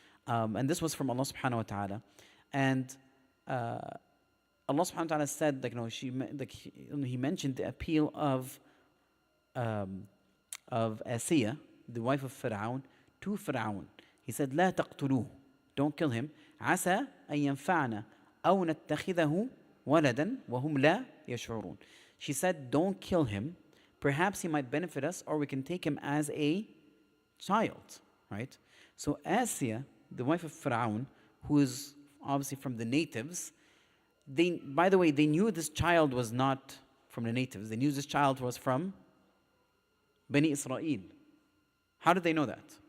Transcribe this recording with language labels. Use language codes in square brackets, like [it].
[en] And this was from Allah subhanahu wa ta'ala. And Allah subhanahu wa ta'ala said, he mentioned the appeal of Asiya, the wife of Fir'aun, to Fir'aun. He said, [ar] لا تقتلوه, [en] don't kill him. [ar] عسى أن ينفعنا أو نتخذه ولدا وهم لا يشعرون. [en] She said, don't kill him. Perhaps he might benefit us, or we can take him as a child, right? So Asiya, the wife of Fir'aun, who is obviously from the natives, by the way, they knew this child was not from the natives. They knew this child was from Bani Israel. How did they know that?